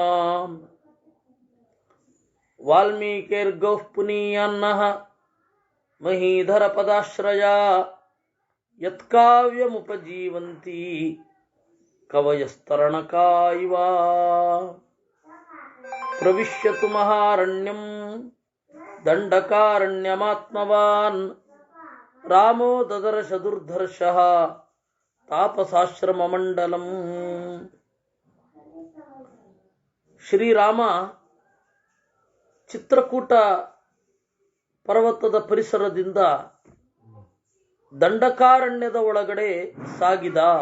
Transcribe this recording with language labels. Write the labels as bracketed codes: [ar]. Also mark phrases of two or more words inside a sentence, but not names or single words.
[sa] ವಾಲ್ಮೀಕಿರ್ಗೌಃ ಪುನೀಯಾನ್ನಃ ಮಹೀಧರ ಪದಾಶ್ರಯಾ ಯತ್ಕಾವ್ಯಮುಪಜೀವಂತಿ ಕವಯಸ್ತರಣಕಾ ಇವ ಪ್ರವಿಶ್ಯತು ಮಹಾರಣ್ಯಂ ದಂಡಕಾರಣ್ಯಮಾತ್ಮವಾನ್ ರಾಮೋ ದದರ್ಶ ದುರ್ಧರ್ಷಃ ತಾಪಸಾಶ್ರಮಮಂಡಲಂ. [kn] ಶ್ರೀರಾಮ ಚಿತ್ರಕೂಟ ಪರ್ವತದ ಪರಿಸರದಿಂದ ದಂಡಕಾರಣ್ಯದ ಒಳಗಡೆ ಸಾಗಿದ.